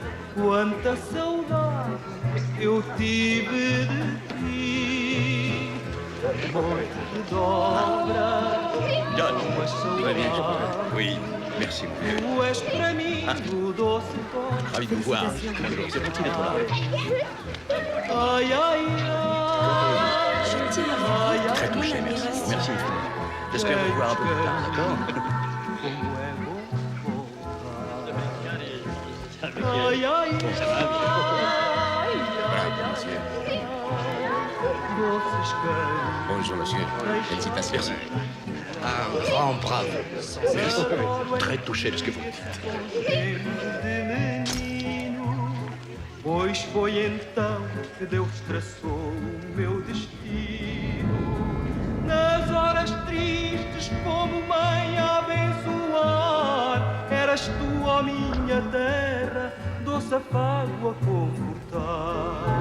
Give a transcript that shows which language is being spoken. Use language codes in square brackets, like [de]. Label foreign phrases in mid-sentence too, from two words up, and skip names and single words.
[pt] Quanta saudade eu tive de ti. Amor de dobra. [fr] John, [pt] Uma [fr] tout va bien, je [pt] saudade. [fr] crois. Oui, merci, mon vieux. [pt] Tu és para mim o doce toque. [fr] Ravi de vous voir. Bonjour, c'est gentil d'être là. Ai, ai, ai. Je tiens à Ai, vous dire Très toute mon touché, merci. admiration. Merci infiniment. J'espère vous voir un peu plus tard, d'accord? [pt] Como é bom voltar. Ai, ai, ai. [fr] Bravo, monsieur. [pt] Doces carinhos. [fr] Bonjour, monsieur. Félicitations. Un grand bravo. Merci. Très touché de ce que vous me dites. [pt] Tempo de menino, pois foi então que Deus traçou o meu destino. Nas horas tristes, como mãe a abençoar, eras tu, ó minha terra, doce afago a confortar.